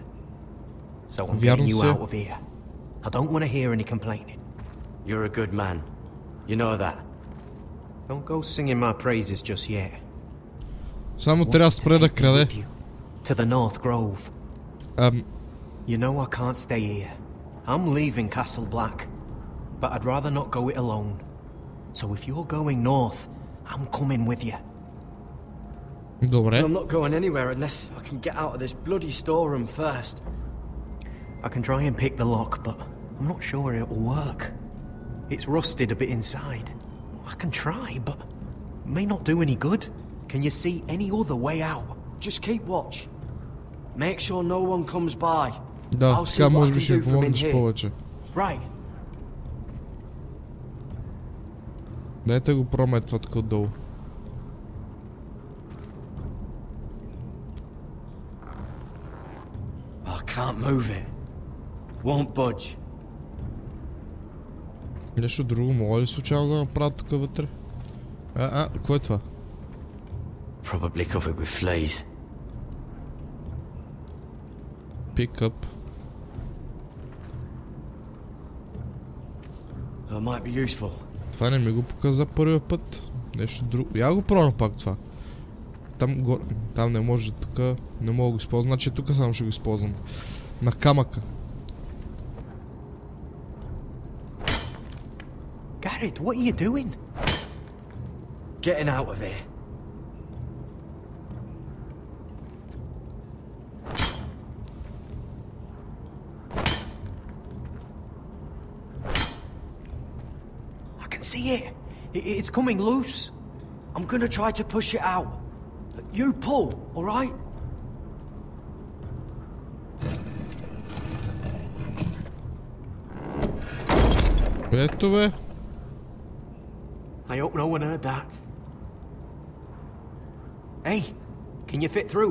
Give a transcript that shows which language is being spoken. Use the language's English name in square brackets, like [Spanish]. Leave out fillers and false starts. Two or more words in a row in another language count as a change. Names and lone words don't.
[English] So I'm getting you out of here. I don't want to hear any complaining. You're a good man. You know that. Don't go singing my praises just yet. [Bulgarian] Само трябва да спре да краде. [English] To the North Grove. You know I can't stay here. I'm leaving Castle Black. But I'd rather not go it alone. So if you're going north, I'm coming with you. [Bulgarian] Добре. [English] I'm not going anywhere unless I can get out of this bloody storeroom first. I can try and pick the lock, but I'm not sure it'll work. It's rusted a bit inside. I can try, but it may not do any good. Can you see any other way out? Just keep watch. Make sure no one comes by. [Bulgarian] Да, така може би ще ми помогнеш повече. [English] Right. [Bulgarian] Дайте го пробваме това тук отдолу. [English] I can't move it. Won't budge. [Bulgarian] Нещо друго мога ли случайно да направя тук вътре? Какво е това? [English] Probably covered with fleas. Pick up. That might be useful. [Bulgarian] Това не ми го показа първия път. Нещо друго. Я го пробвам пак това. Там не може, тук не мога да го използвам. Значи тук само ще го използвам. На камъка. [English] Garrett, what are you doing? Getting out of here. I can see it. It's coming loose. I'm gonna try to push it out. You pull, alright? [Bulgarian] Ето бе. [English] I hope no one heard that. Hey, can you fit through?